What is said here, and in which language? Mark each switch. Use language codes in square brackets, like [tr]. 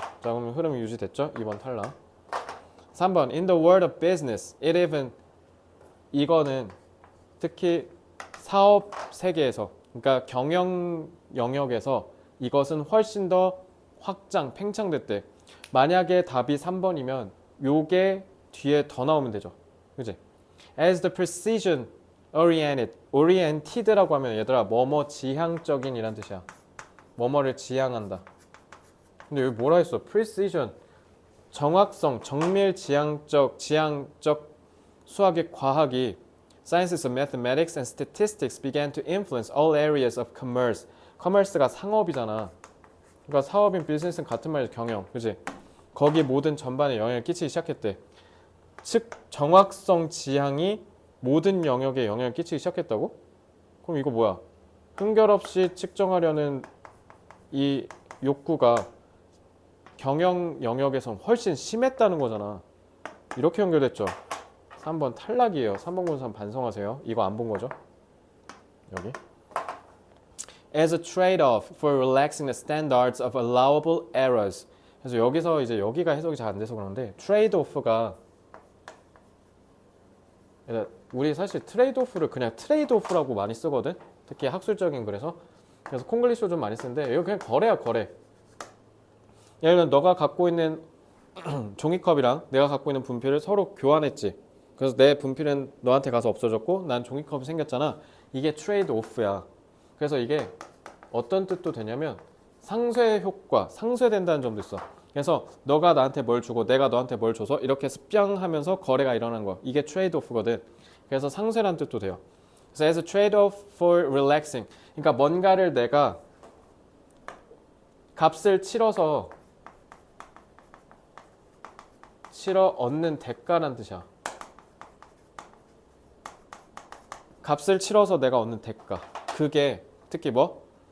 [ko] 자, 그러면 흐름이 유지됐죠? 2번 탈락. 3번 [en] In the world of business, it even [ko] 이거는 특히 사업 세계에서 그러니까 경영 영역에서 이것은 훨씬 더 확장, 팽창됐대. 만약에 답이 3번이면 요게 뒤에 더 나오면 되죠. 그치? [en] As the precision oriented [ko] 라고 하면 얘들아 뭐뭐 지향적인 이란 뜻이야. 뭐뭐를 지향한다. 근데 여기 뭐라 했어? [en] precision [ko] 정확성, 정밀 지향적 수학의 과학이 [en] Sciences of mathematics and statistics began to influence all areas of commerce. [ko] commerce가 상업이잖아. 그러니까 사업인 비즈니스는 같은 말이지, 경영. 그지? 거기 모든 전반에 영향을 끼치기 시작했대. 즉 정확성 지향이 모든 영역에 영향을 끼치기 시작했다고? 그럼 이거 뭐야? 흠결 없이 측정하려는 이 욕구가 경영 영역에선 훨씬 심했다는 거잖아. 이렇게 연결됐죠. 3번 탈락이에요. 3번 군산 반성하세요. 이거 안 본 거죠? 여기. [en] As a trade-off for relaxing the standards of allowable errors. [ko] 그래서 여기서 이제 여기가 해석이 잘 안 돼서 그러는데 트레이드-오프가 우리 사실 트레이드-오프를 그냥 트레이드-오프라고 많이 쓰거든. 특히 학술적인 글에서. 그래서 콩글리시로 좀 많이 쓰는데 이거 그냥 거래야 거래. 예를 들면 너가 갖고 있는 종이컵이랑 내가 갖고 있는 분필을 서로 교환했지. 그래서 내 분필은 너한테 가서 없어졌고 난 종이컵이 생겼잖아. 이게 트레이드 오프야. 그래서 이게 어떤 뜻도 되냐면 상쇄 효과, 상쇄된다는 점도 있어. 그래서 너가 나한테 뭘 주고 내가 너한테 뭘 줘서 이렇게 스뿅 하면서 거래가 일어나는 거. 이게 트레이드 오프거든. 그래서 상쇄란 뜻도 돼요. 그래서 [en] as a trade-off for relaxing. [ko] 그러니까 뭔가를 내가 값을 치러서 얻는 대가란 뜻이야. 값을 치러서 내가 얻는 대가. 그게 특히 뭐?